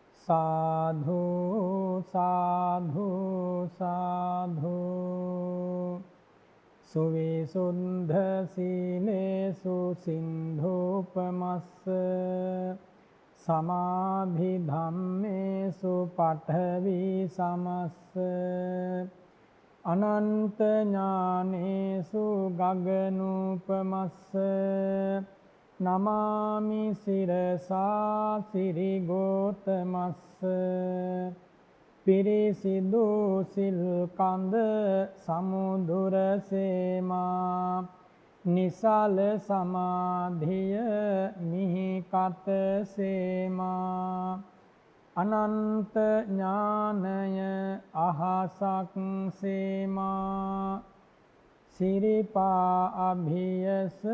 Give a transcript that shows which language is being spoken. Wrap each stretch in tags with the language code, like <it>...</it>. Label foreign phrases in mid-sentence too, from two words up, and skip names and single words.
<pi>साधु साधु साधु सुविशुद्ध सीलेषु सिन्धूपमस्स समाधि धम्मेषु पठवी समस्स अनंत ज्ञानेषु गगनोपमस्स नमामि शिरसा सिरिगौतमस्स</pi> <si>පිරිසිදු සිල් කඳ සමුදුර සේමා නිසල සමාධිය මිහි කත සේමා අනන්ත ඥානය අහසක් සේමා සිරිපා අභියස</si>